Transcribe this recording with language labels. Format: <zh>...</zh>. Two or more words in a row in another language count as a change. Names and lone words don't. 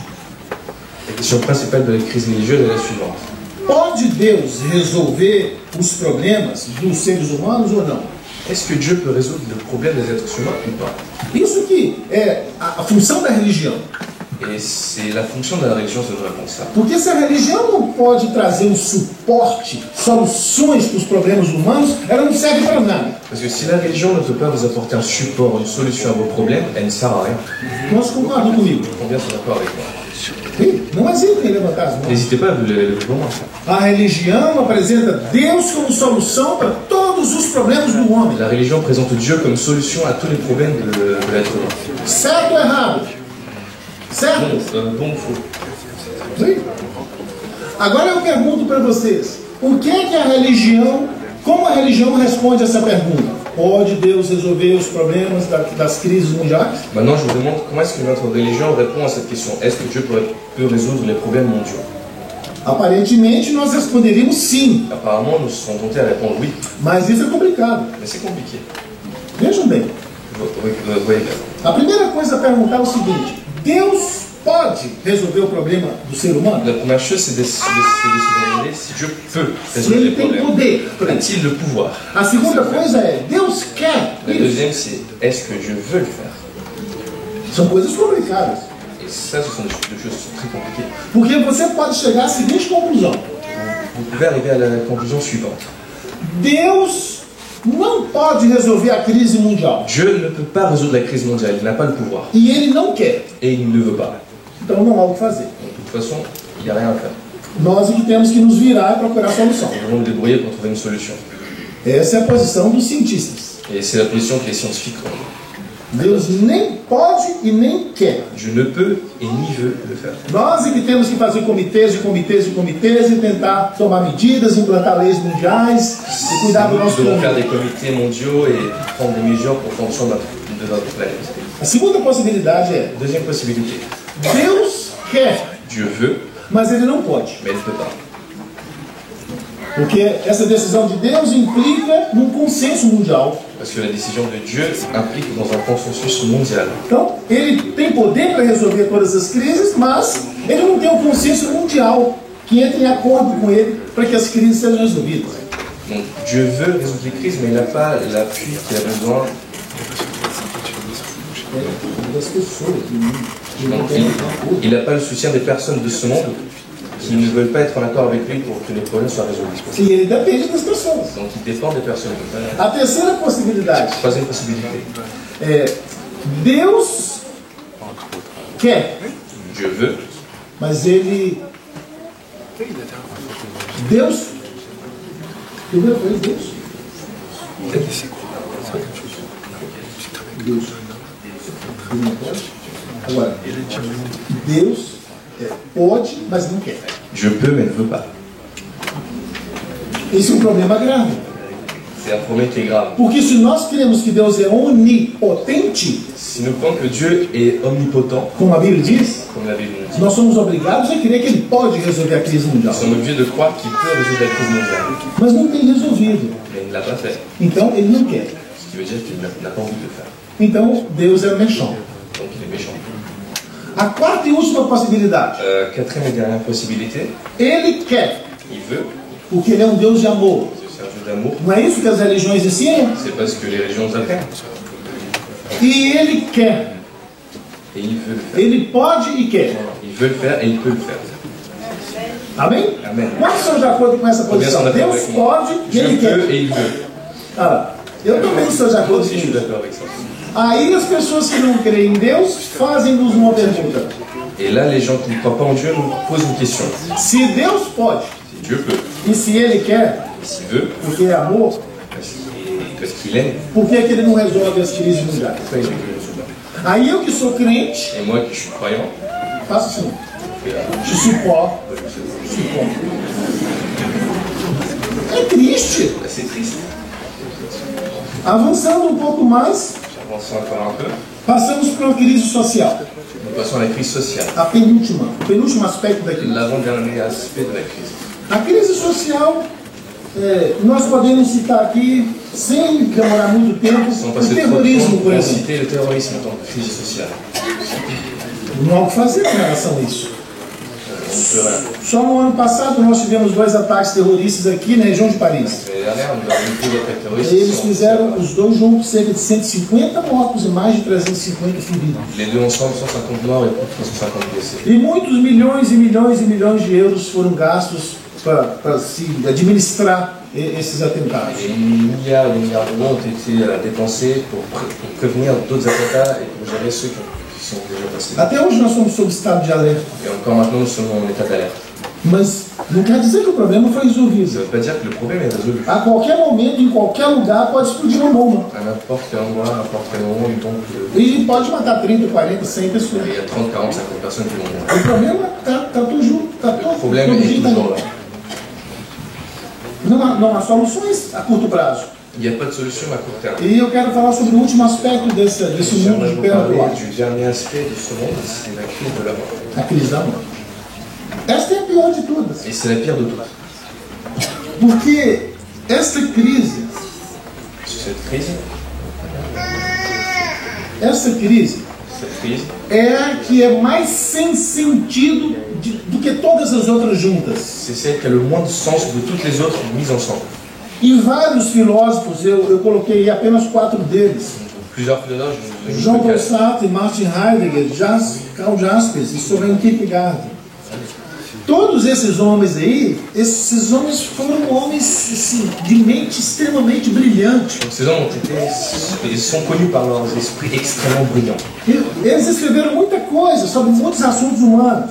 <fr>La question principale de la crise religieuse est la suivante.</fr> <pt>pode Deus resolver os problemas dos seres humanos ou não?</pt> <fr>Est-ce que Dieu peut résoudre le problème des êtres humains ou pas?</fr> <pt>Isso que é a função da religião.</pt> <fr>Et c'est la fonction de la religion de nous répondre ça.</fr> <pt>Porque se a religião não pode trazer um suporte, soluções para os problemas humanos, ela não serve para nada.</pt> <fr>Parce que si la religion ne peut pas vous apporter un support, une solution à vos problèmes, elle ne sert à rien.</fr> <pt>Nós concordam comigo?</pt> <fr>Combien sont d'accord avec moi?</fr> <pt>Sim, não hesitem em levantar as mãos.</pt> <fr>N'hésitez pas à vous lever pour moi.</fr> <pt>A religião apresenta Deus como solução para todos os problemas do homem.</pt> <fr>La religion présente Dieu comme solution à tous les problèmes de l'être humain.</fr> <pt>Certo ou errado? Certo?</pt> <fr>Bon ou faux?</fr> <pt>Sim. Agora eu pergunto para vocês, o que é que a religião, como a religião responde essa pergunta? Pode Deus resolver os problemas das crises mundiais?</pt> <fr>Maintenant, je vous demande comment est-ce que notre religion répond à cette question. Est-ce que Dieu peut résoudre les problèmes mondiaux?</fr> <pt>Aparentemente nós responderíamos sim,</pt> <fr>Apparemment, nous sommes tentés à répondre oui,</fr> <pt>mas isso é complicado.</pt> <fr>mais c'est compliqué.</fr> <pt>Vejam bem,</pt> <fr>Vous voyez bien.</fr> <pt>a primeira coisa a perguntar é o seguinte: Deus pode resolver o problema do ser humano?</pt> <fr>La première chose, c'est de se demander si Dieu peut</fr> <pt>Se</pt> <fr>résoudre les</fr> <pt>ele tem</pt> <fr>problèmes.</fr> <pt>poder para isso.</pt> <fr>A-t-il le pouvoir?</fr> <pt>A segunda coisa é, Deus quer</pt> <fr>La</fr> <pt>isso?</pt> <fr>deuxième, c'est est-ce que Dieu veut le faire?</fr> <pt>São coisas complicadas.</pt> <fr>Et ça, ce sont des choses qui sont très compliquées.</fr> <pt>Porque você pode chegar à seguinte conclusão:</pt> <fr>Vous pouvez arriver à la conclusion suivante.</fr> <pt>Deus não pode resolver a crise mundial.</pt> <fr>Dieu ne peut pas résoudre la crise mondiale, il n'a pas le pouvoir.</fr> <pt>E ele não quer.</pt> <fr>Et il ne veut pas.</fr> <pt>Então não há o que fazer.</pt> <fr>Donc, de toute façon, il n'y a rien à faire.</fr> <pt>Nós é que temos que nos virar e procurar solução.</pt> <fr>Nous devons nous débrouiller pour trouver une solution.</fr> <pt>Essa é a posição dos cientistas.</pt> <fr>Et c'est la position que les scientifiques ont.</fr> <pt>Deus nem pode e nem quer.</pt> <fr>Dieu ne peut et ni veut le faire.</fr> <pt>Nós é que temos que fazer comitês e tentar tomar medidas, implantar leis mundiais e cuidar do</pt> <fr>Nous</fr> <pt>nosso</pt> <fr>devons faire des</fr> <pt>planeta.</pt> <fr>comités mondiaux et prendre des mesures pour fonction de notre planète.</fr> <pt>A segunda possibilidade é,</pt> <fr>Deuxième possibilité.</fr> <pt>Deus quer,</pt> <fr>Dieu veut,</fr> <pt>mas ele não pode.</pt> <fr>mais il ne peut pas.</fr> <pt>Porque essa decisão de Deus implica num consenso mundial.</pt> <fr>Parce que la décision de Dieu implique dans un consensus mondial.</fr> <pt>Então, ele tem poder para resolver todas as crises, mas ele não tem um consenso mundial que entre em acordo com ele para que as crises sejam resolvidas.</pt> <fr>Donc Dieu veut résoudre les crises, mais il n'a pas l'appui qu'il a besoin.</fr> <pt>Das pessoas que não</pt> <fr>Donc,</fr> <pt>têm acordo.</pt> <fr>il n'a pas le soutien des personnes de ce monde qui ne veulent pas être en accord avec lui pour que les problèmes soient résolus.</fr> <pt>E ele depende das pessoas.</pt> <fr>Donc il dépend des personnes.</fr> <pt>A terceira possibilidade</pt> <fr>Troisième possibilité.</fr> <pt>é Deus quer,</pt> <fr>Dieu veut,</fr> <pt>mas ele... Deus... Primeira coisa, Deus. Deus. Ele não pode. Agora, Deus pode, mas não quer.</pt> <fr>Dieu peut mais ne veut pas.</fr> <pt>Esse é um problema grave.</pt> <fr>C'est un problème qui est grave.</fr> <pt>Porque se nós cremos que Deus é onipotente,</pt> <fr>Si nous croyons que Dieu est omnipotent,</fr> <pt>como a Bíblia diz,</pt> <fr>comme la Bible nous dit,</fr> <pt>nós somos obrigados a crer que Ele pode resolver a crise mundial.</pt> <fr>nous sommes obligés de croire qu'il peut résoudre la crise mondiale.</fr> <pt>Mas não tem resolvido.</pt> <fr>Mais il ne l'a pas fait.</fr> <pt>Então Ele não quer.</pt> <fr>Ce qui veut dire qu'il n'a pas envie de le faire.</fr> <pt>Então Deus é méchant.</pt> <fr>Donc il est méchant.</fr> <pt>A quarta e última possibilidade.</pt> <fr>Quatrième et dernière possibilité,</fr> <pt>Ele quer,</pt> <fr>il veut,</fr> <pt>porque Ele é um Deus de amor.</pt> <fr>c'est un Dieu d'amour.</fr> <pt>Não é isso que as religiões ensinam?</pt> <fr>C'est pas ce que les religions apprennent.</fr> <pt>E Ele quer.</pt> <fr>Et il veut le faire.</fr> <pt>Ele pode e quer.</pt> <fr>Il veut le faire et il peut le faire.</fr> <pt>Amém? Amém. Quantos são de acordo com essa</pt> <fr>Combien sont</fr> <pt>posição?</pt> <fr>d'accord</fr> <pt>Deus</pt> <fr>avec moi?</fr> <pt>pode e</pt> <fr>Dieu</fr> <pt>Ele quer.</pt> <fr>peut et il veut.</fr> <pt>Ah, lá. Eu também estou de</pt> <fr>Moi</fr> <pt>acordo com</pt> <fr>aussi je suis</fr> <pt>isso.</pt> <fr>d'accord avec ça.</fr> <pt>Aí as pessoas que não creem em Deus fazem-nos uma pergunta.</pt> <fr>Et là, les gens qui ne croient pas en Dieu nous posent une question.</fr> <pt>Se Deus pode</pt> <fr>Si Dieu peut,</fr> <pt>e se Ele quer,</pt> <fr>s'il veut,</fr> <pt>porque é amor,</pt> <fr>parce qu'il aime,</fr> <pt>por que que Ele não resolve as crises mundiais?</pt> <fr>pourquoi il veut que je résolve pas?</fr> <pt>Aí eu que sou crente,</pt> <fr>Et moi qui suis croyant,</fr> <pt>faço assim.</pt> <fr>je fais, Je supporte.</fr> <pt>É triste.</pt> <fr>c'est triste.</fr> <pt>Avançando um pouco mais,</pt> <fr>J'avance encore un peu.</fr> <pt>passamos por uma crise social.</pt> <fr>Nous passons à la crise sociale.</fr> <pt>A penúltima, o penúltimo aspecto da crise.</pt> <fr>L'avant-dernier aspect de la crise.</fr> <pt>A crise social, nós podemos citar aqui, sem demorar muito tempo,</pt> <fr>Sans</fr> <pt>o</pt> <fr>passer trop de</fr> <pt>terrorismo,</pt> <fr>temps,</fr> <pt>por</pt> <fr>on va</fr> <pt>exemplo.</pt> <fr>citer le terrorisme en tant que crise sociale.</fr> <pt>Não há o que fazer com relação a isso.</pt> <fr>on ne peut rien.</fr> <pt>Só no ano passado nós tivemos 2 ataques terroristas aqui na região de Paris.</pt> <fr>L'année dernière, nous avons eu 2 attaques terroristes.</fr> <pt>Eles fizeram os dois juntos cerca de 150 mortos e mais de 350 feridos.</pt> <fr>Les deux ensemble, 150 morts et plus de 350 blessés.</fr> <pt>E muitos milhões e milhões e milhões de euros foram gastos para se administrar esses atentados.</pt> <fr>Et des milliards d'euros ont été dépensés pour prévenir d'autres attentats et pour gérer ceux qui sont déjà passés.</fr> <pt>Até hoje nós somos sob estado de alerta.</pt> <fr>Et encore maintenant, nous sommes en état d'alerte.</fr> <pt>Mas não quer dizer que o problema foi</pt> <fr>Ça ne</fr> <pt>resolvido.</pt> <fr>veut pas dire que le problème est résolu.</fr> <pt>A qualquer momento, em qualquer lugar, pode explodir uma bomba.</pt> <fr>À n'importe quel endroit, à n'importe quel moment, une bombe</fr> <pt>E pode matar 30, 40, 100 pessoas.</pt> <fr>il y a 30, 40, 50 personnes qui vont mourir.</fr> <pt>O problema está toujours,</pt> <fr>Le problème est toujours là.</fr> <pt>Não há soluções a curto prazo.</pt> <fr>Il n'y a pas de solution à court terme.</fr> <pt>E eu quero falar sobre o último aspecto desse mundo</pt> <fr>J'aimerais</fr> <pt>de</pt> <fr>vous</fr> <pt>perto do</pt> <fr>parler</fr> <pt>ar,</pt> <fr>du dernier aspect de ce monde, c'est la crise de la mort.</fr> <pt>a crise da morte. Esta é a pior de todas,</pt> <fr>Et c'est la pire de toutes.</fr> <pt>porque esta crise</pt> <fr>Cette crise</fr> <pt>é a que é mais sem sentido do que todas as outras juntas.</pt> <fr>c'est celle qui a le moins de sens de toutes les autres mises ensemble.</fr> <pt>E vários filósofos, eu coloquei apenas 4 deles:</pt> <fr>Plusieurs philosophes, je vous ai mis Jean-Paul le cas.</fr> <pt>Sartre, Martin Heidegger, Karl Jaspers e Soren Kierkegaard. Todos esses homens aí, esses homens foram homens assim, de mente extremamente brilhante.</pt> <fr>Donc, ces hommes ils sont connus par leurs esprits extrêmement brillants.</fr> <pt>Eles escreveram muita coisa sobre muitos assuntos humanos,</pt>